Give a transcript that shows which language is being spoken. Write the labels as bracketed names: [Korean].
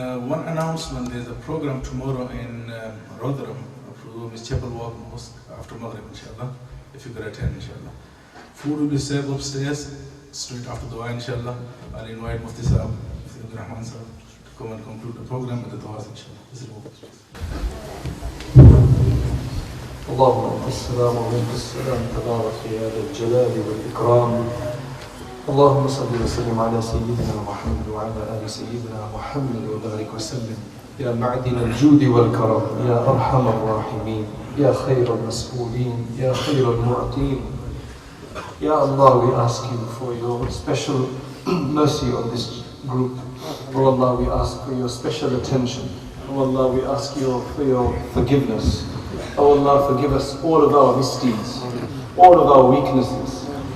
[English] One announcement: there's a program tomorrow in Rotherham, Miss Chapel Walk Mosque after Maghrib, inshallah, if you could attend, inshallah. Food will be served upstairs straight after the dua, inshallah. I'll invite Mufti Sahab, Rahman Sahab, to come and conclude the program with the duas, inshallah. [Arabic] اللهم السلام ومنك السلام تبارك يا ذا الجلال والإكرام. اللهم صل وسلم على سيدنا محمد وعلى آل سيدنا محمد وبارك وسلم. يا معدن الجود والكرم، يا أرحم الراحمين، يا خير المسؤولين، يا خير المعطين. [English] Ya Allah, we ask you for your special mercy on this group. Oh Allah, we ask for your special attention. Oh Allah, we ask you for your forgiveness. Oh Allah, forgive us all of our misdeeds, all of our weaknesses.